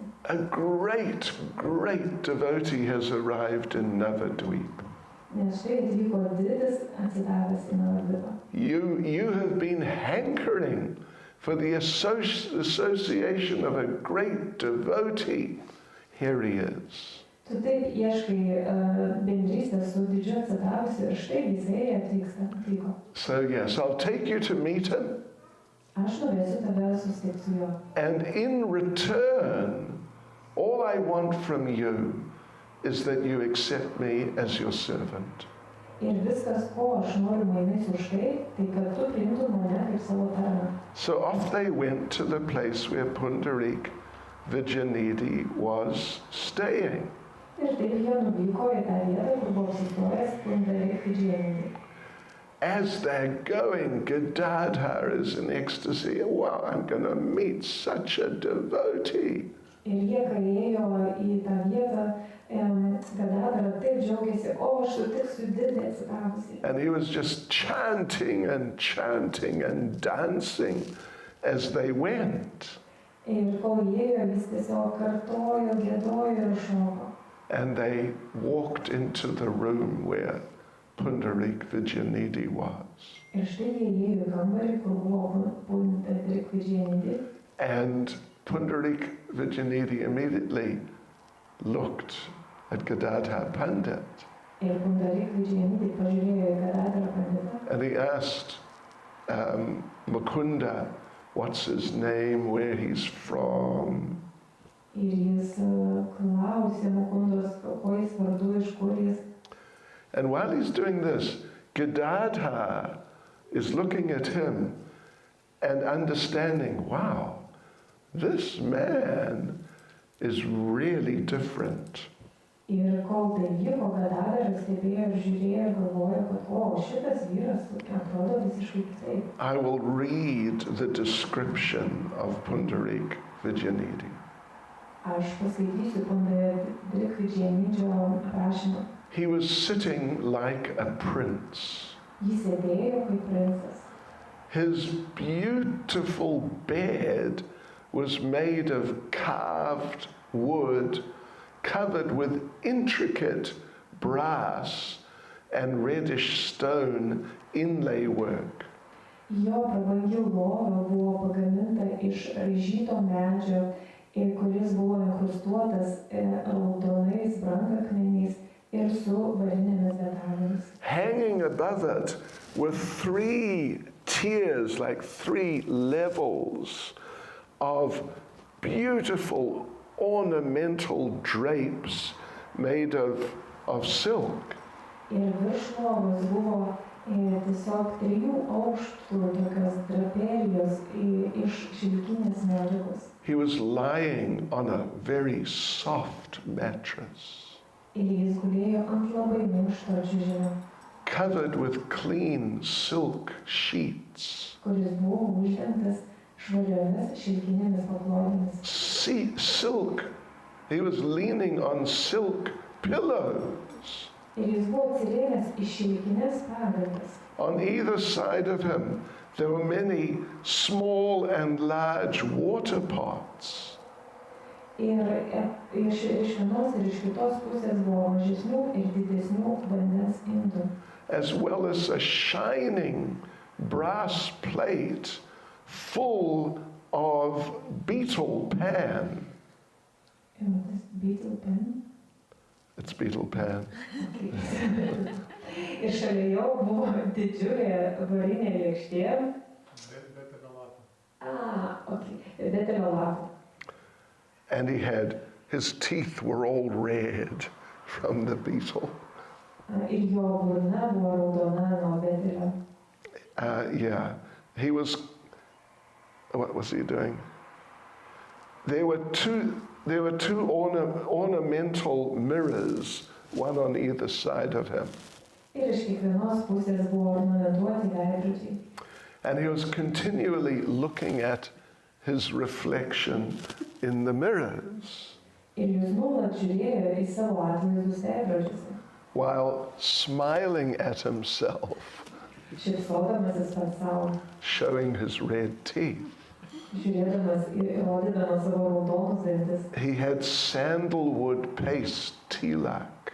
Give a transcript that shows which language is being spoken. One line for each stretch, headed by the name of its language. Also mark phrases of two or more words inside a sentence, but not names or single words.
English: A great, great devotee has arrived in Navadvip.
Lithuanian: Nes štai atvyko didis atsidavęs į Navadvipą.
English: You have been hankering for the association of a great devotee. Here he is.
Lithuanian: Tu taip ieškai bendrystės su didžiu atsidavusiu ir štai jisai atvyko.
English: So yes, I'll take you to meet him.
Lithuanian: Aš norėsiu tave susitikti su juo.
English: And in return, all I want from you is that you accept me as your servant.
Lithuanian: Ir viskas, ko aš noriu mainais už tai, tai kad tu priimtum mane kaip savo tarną.
English: So off they went to the place where Pundarik Vidyanidhi was staying.
Lithuanian: Ir taip jie nuvyko į tą vietą, kur buvo apsistojęs Pundarik Vidyanidhi.
English: As they're going, Gadadhara is in ecstasy. Wow, I'm going to meet such a devotee.
Lithuanian: Ir jie, kai ėjo į tą vietą, Gadadhara taip džiaugiasi, aš sutiksiu didį atsidavusi.
English: And he was just chanting and dancing as they went.
Lithuanian: Ir kol ėjo, jis tiesiog kartojo, giedojo ir šoko.
English: And they walked into the room where Pundarik Vidyanidhi was.
Lithuanian: Ir štai jie ėjo į kambarį, kur buvo Pundarik Vidyanidhi.
English: And Pundarik Vidyanidhi immediately looked at Gadadhara Pandit.
Lithuanian: Ir Pundarik Vidyanidhi pažiūrėjo į Gadadhara Panditą.
English: And he asked Mukunda, what's his name, where he's from.
Lithuanian: Ir jis klausė Mukundos, ko jis vardu, iš kur jis.
English: And while he's doing this, Gadadhara is looking at him and understanding, wow, this man is really different.
Lithuanian: Ir kol tai vyko, Gadadhara stebėjo ir žiūrėjo ir galvojo, kad šitas vyras atrodo visiškai kitaip.
English: I will read the description of Pundarik Vidyanidhi.
Lithuanian: Aš paskaitysiu Pundarik Vidyanidžio aprašymą.
English: He was sitting like a prince.
Lithuanian: Jis sėdėjo kaip princas.
English: His beautiful bed was made of carved wood, covered with intricate brass and reddish stone inlay work.
Lithuanian: Jo prabangi lova buvo pagaminta iš raižyto medžio, kuris buvo inkrustuotas raudonais brangakmeniais ir su varinėmis detalėmis.
English: Hanging above it were 3 tiers, like 3 levels of beautiful ornamental drapes made of silk.
Lithuanian: Ir virš lovos buvo tiesiog 3 aukštų tokios draperijos iš šilkinės medžiagos.
English: He was lying on a very soft mattress,
Lithuanian: Ir jis gulėjo ant labai minkšto čiužinio,
English: covered with clean silk sheets.
Lithuanian: kuris buvo uždengtas švariomis šilkinėmis paklodėmis.
English: Silk. He was leaning on silk pillows.
Lithuanian: Ir jis buvo atsirėmęs į šilkinės pagalves.
English: On either side of him, there were many small and large water pots.
Lithuanian: Ir iš vienos ir iš kitos pusės buvo mažesnių ir didesnių vandens indų.
English: As well as a shining brass plate full of beetle pan. Beetle pan? It's beetle pan.
Lithuanian: Ir šalia jo buvo didžiulė varinė lėkštė. Betelio lapų.
English: And his teeth were all red from the beetle.
Lithuanian: Ir jo burna buvo raudona nuo betelio.
English: Yeah, he was, what was he doing? There were two ornamental mirrors, one on either side of him.
Lithuanian: Ir iš kiekvienos pusės buvo ornamentuoti veidrodžiai.
English: And he was continually looking at his reflection in the mirrors,
Lithuanian: Ir jis nuolat žiūrėjo į savo atvaizdus veidrodžiuose,
English: while smiling at himself,
Lithuanian: šypsodamasis pats savo,
English: showing his red teeth.
Lithuanian: žiūrėdamas ir rodydamas savo raudonus dantis.
English: He had sandalwood paste tilak,